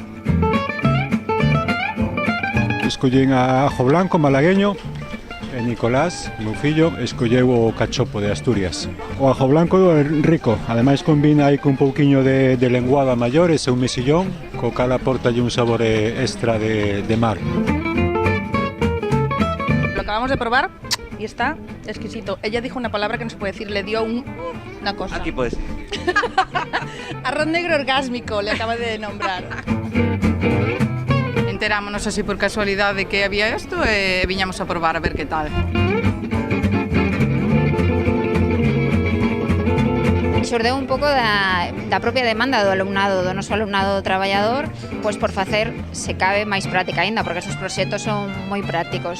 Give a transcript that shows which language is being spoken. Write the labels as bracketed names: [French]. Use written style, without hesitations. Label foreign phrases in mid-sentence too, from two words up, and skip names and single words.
[Galician] Escollín a ajo blanco malagueño, E Nicolás, meu fillo, escolleu o cachopo de Asturias. O ajo blanco é rico, ademais combina aí con un pouquiño de lenguada maior, ese un mesillón, co cal aportalle un sabor extra de mar. [Spanish] Lo acabamos de probar y está exquisito. Ella dijo una palabra que no se puede decir, le dio una cosa. Aquí puedes. Arroz negro orgásmico, le acaba de nombrar. [Galician] Enterámonos así por casualidad de que había esto e viñamos a probar a ver que tal. Xordeu un pouco da propia demanda do alumnado, do noso alumnado traballador, pois por facer, se cabe, máis práctica aínda, porque estes proxectos son moi prácticos.